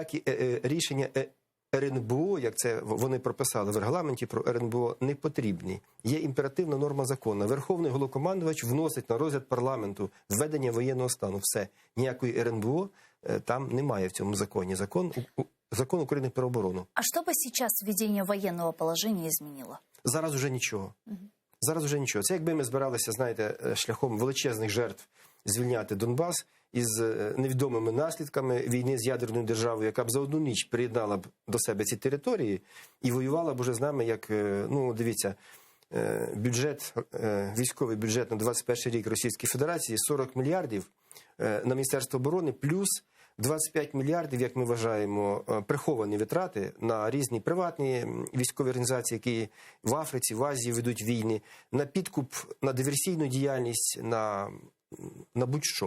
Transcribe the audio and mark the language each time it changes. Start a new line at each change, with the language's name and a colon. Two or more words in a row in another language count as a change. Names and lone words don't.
Ukrainian: Ніякі рішення РНБО, як це вони прописали в регламенті про РНБО, не потрібні. Є імперативна норма закону. Верховний головнокомандувач вносить на розгляд парламенту введення воєнного стану. Все. Ніякої РНБО там немає в цьому законі. Закон України про оборону.
Russian: А что бы сейчас введение военного положения изменило?
Ukrainian: Зараз уже нічого. Зараз уже нічого. Це якби ми збиралися, знаєте, шляхом величезних жертв звільняти Донбас із невідомими наслідками війни з ядерною державою, яка б за одну ніч приєднала б до себе ці території і воювала б уже з нами, як, ну, дивіться, бюджет, військовий бюджет на 21 рік Російської Федерації 40 мільярдів на Міністерство оборони, плюс 25 мільярдів, як ми вважаємо, приховані витрати на різні приватні військові організації, які в Африці, в Азії ведуть війни, на підкуп, на диверсійну діяльність, на будь-що.